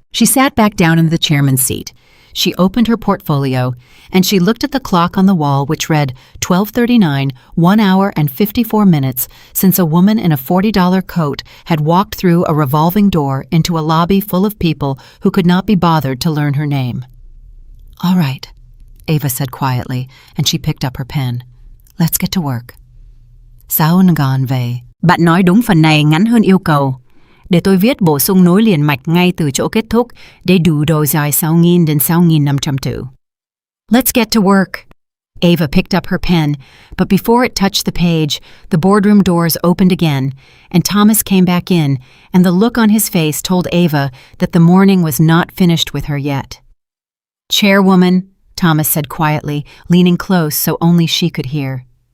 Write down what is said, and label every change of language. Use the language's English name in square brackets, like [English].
[English] She sat back down in the chairman's seat. She opened her portfolio, and she looked at the clock on the wall, which read 12:39, 1 hour and 54 minutes since a woman in a $40 coat had walked through a revolving door into a lobby full of people who could not be bothered to learn her name. "All right," Ava said quietly, and she picked up her pen. "Let's get to work." [Vietnamese] Sao Ngan về. Bạn nói đúng, phần này ngắn hơn yêu cầu. Để tôi viết bổ sung nối liền mạch ngay từ chỗ kết thúc để đủ độ dài 6.000 đến 6.502. [English] Let's get to work. Ava picked up her pen, but before it touched the page, the boardroom doors opened again, and Thomas came back in, and the look on his face told Ava that the morning was not finished with her yet. "Chairwoman," Thomas said quietly, leaning close so only she could hear.